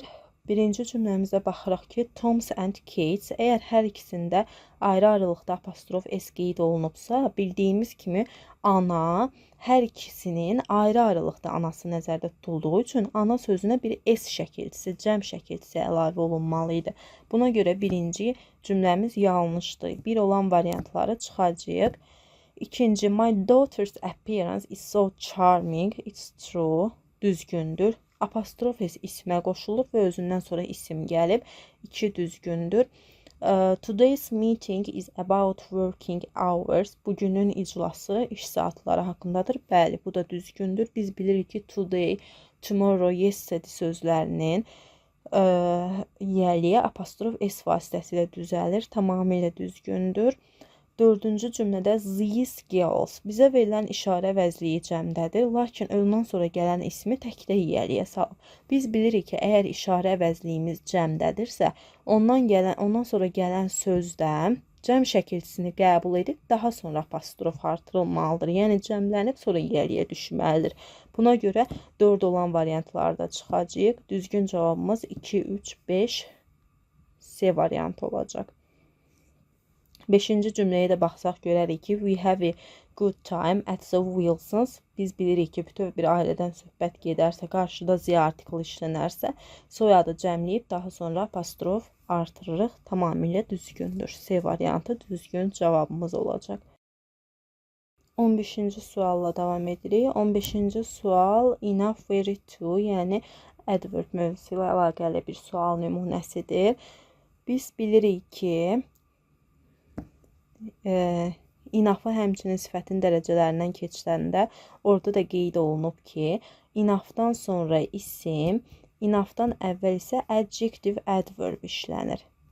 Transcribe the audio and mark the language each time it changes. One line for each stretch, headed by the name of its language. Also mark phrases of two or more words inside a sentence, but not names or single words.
Azerbaijani: Birinci cümləmizdə baxırıq ki,
English: Toms and Kates,
Azerbaijani: əgər hər ikisində ayrı-ayrılıqda apostrof S qeyd olunubsa, bildiyimiz kimi ana hər ikisinin ayrı-ayrılıqda anası nəzərdə tutulduğu üçün ana sözünə bir S şəkilçisi, cəm şəkilçisi əlavə olunmalı idi. Buna görə birinci cümləmiz yanlışdır. Bir olan variantları çıxacağıq. İkinci,
English: my daughter's appearance is so charming, it's true,
Azerbaijani: düzgündür. Apostrof S ismə qoşulub və özündən sonra isim gəlib. 2 düzgündür.
English: Today's meeting is about working hours.
Azerbaijani: Bugünün iclası iş saatları haqqındadır. Bəli, bu da düzgündür. Biz bilirik ki,
English: today, tomorrow, yesterday
Azerbaijani: sözlərinin yəliyə apostrof S vasitəsilə düzəlir. Tamamilə düzgündür. 4-cü cümlədə
English: these girls
Azerbaijani: bizə verilən işarə vəzliyi cəmdədir, lakin ondan sonra gələn ismi təkdə yiyəliyə salıb. Biz bilirik ki, əgər işarə vəzliyimiz cəmdədirsə, ondan sonra gələn sözdə cəm şəkilçisini qəbul edib daha sonra apostrof artırılmalıdır. Yəni cəmlənib sonra yiyəliyə düşməlidir. Buna görə 4 olan variantlarda çıxacağıq. Düzgün cavabımız 2, 3, 5 C variantı olacaq. 5-ci cümləyə də baxsaq görərik ki,
English: we have a good time at the Wilsons.
Azerbaijani: Biz bilirik ki, bütöv bir ailədən söhbət gedərsə, qarşıda Z artiklı işlənərsə, soyadı cəmləyib daha sonra apostrof artırırıq. Tamamilə düzgündür. C variantı düzgün cavabımız olacaq. 15-ci sualla davam edirik. 15-ci sual
English: enough, very to,
Azerbaijani: yəni adverb mövzusu ilə əlaqəli bir sual nümunəsidir. Biz bilirik ki, inafı həmçinin sifətin dərəcələrindən keçiləndə orada da qeyd olunub ki, inafdan sonra isim, inafdan əvvəl isə
English: adjective adverb
Azerbaijani: işlənir.